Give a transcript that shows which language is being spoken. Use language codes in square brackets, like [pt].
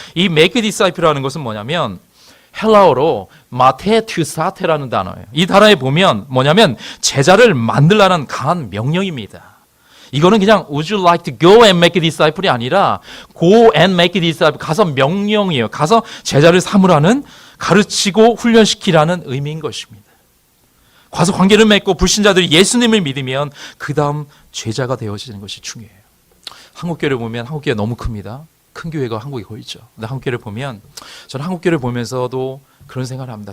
[ko] 이 make disciple이라는 것은 뭐냐면 헬라어로 마테투사테라는 단어예요. 이 단어에 보면 뭐냐면 제자를 만들라는 강한 명령입니다. 이거는 그냥 [en] would you like to go and make disciple [ko] 이 아니라 [en] go and make disciple, [ko] 가서 명령이에요. 가서 제자를 삼으라는, 가르치고 훈련시키라는 의미인 것입니다. 가서 관계를 맺고 불신자들이 예수님을 믿으면 그 다음 제자가 되어지는 것이 중요해요. 한국교회를 보면 한국교회 너무 큽니다. 큰 교회가 한국에 거의 있죠. 근데 한국교회를 보면 저는 한국교회를 보면서도 그런 생각을 합니다.